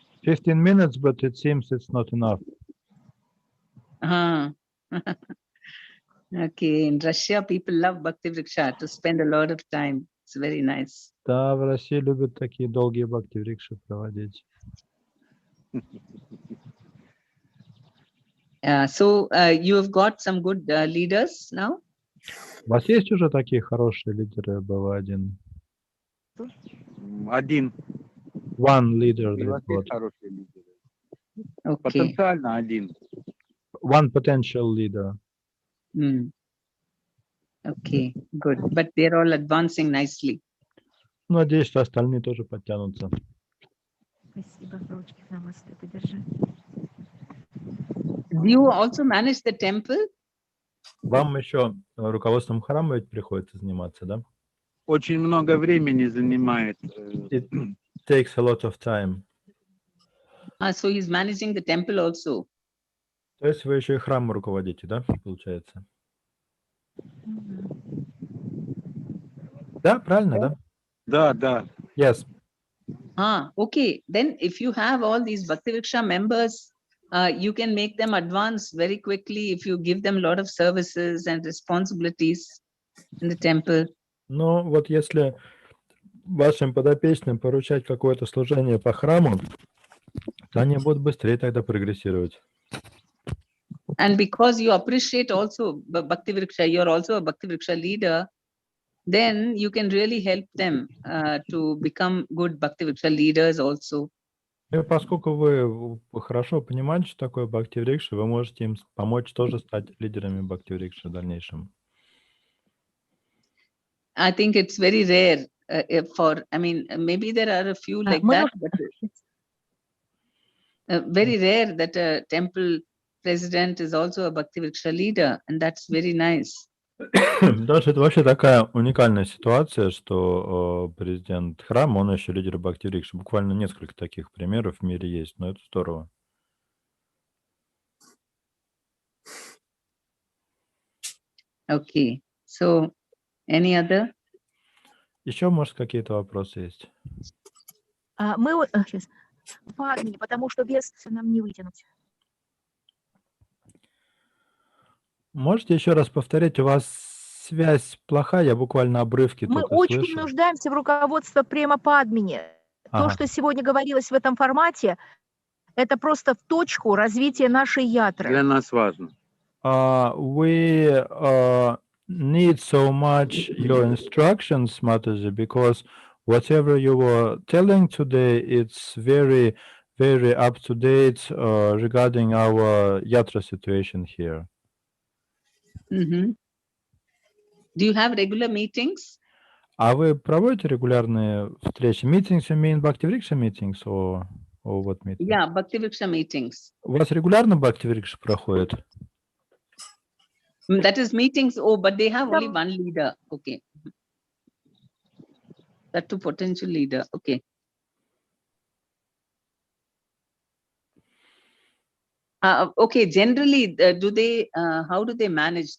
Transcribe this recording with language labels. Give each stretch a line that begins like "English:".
English: 15 minutes, but it seems it's not enough. Okay, in Russia, people love Bhakti Vriksha to spend a lot of time. It's very nice.
Russian: Да, в России любят такие долгие бхакти-врикши проводить.
English: So you have got some good leaders now?
Russian: У вас есть уже такие хорошие лидеры BV.1? Один.
English: One leader,
Russian: И у вас есть вот. хорошие лидеры.
English: Okay.
Russian: Потенциально один.
English: One potential leader. Okay, good. But they're all advancing nicely.
Russian: Надеюсь, что остальные тоже подтянутся. Спасибо, ручки намасте, подержи.
English: Do you also manage the temple?
Russian: Вам еще руководством храма ведь приходится заниматься, да? Очень много времени занимает.
English: It takes a lot of time. So he's managing the temple also.
Russian: То есть вы еще и храмом руководите, да, получается? Да, правильно, да? Да, да.
English: Yes. Okay. Then if you have all these Bhakti Vriksha members, you can make them advance very quickly if you give them a lot of services and responsibilities in the temple.
Russian: Ну, вот если вашим подопечным поручать какое-то служение по храму, то они будут быстрее тогда прогрессировать.
English: And because you appreciate also Bhakti Vriksha, you're also a Bhakti Vriksha leader, then you can really help them to become good Bhakti Vriksha leaders also.
Russian: И поскольку вы хорошо понимаете, что такое бхакти-врикша, вы можете им помочь тоже стать лидерами бхакти-врикши в дальнейшем.
English: I think it's very rare I mean, maybe there are a few like that, but very rare that a temple president is also a Bhakti Vriksha leader, and that's very nice.
Russian: Потому что это вообще такая уникальная ситуация, что президент храма, он еще лидер бхакти-врикши. Буквально несколько таких примеров в мире есть, но это здорово.
English: Okay, so any other?
Russian: Еще, может, какие-то вопросы есть? Мы сейчас Падмини, потому что без нам не вытянуть. Можете еще раз повторить? У вас связь плохая, я буквально обрывки Мы только очень слышу. нуждаемся в руководстве Према Падмини. То, что сегодня говорилось в этом формате, это просто в точку развития нашей ятры. Для нас важно.
English: We need so much your instructions, Mataji, because whatever you were telling today, it's very, very up to date regarding our Yatra situation here. Do you have regular meetings?
Russian: А вы проводите регулярные встречи?
English: Meetings, you mean Bhakti-Vriksha meetings or what meetings? Yeah, Bhakti-Vriksha meetings.
Russian: У вас регулярно Bhakti-Vriksha проходит?
English: That is meetings. Oh, but they have only one leader. Okay. That to potential leader. Okay. Okay. Generally, do they? How do they manage?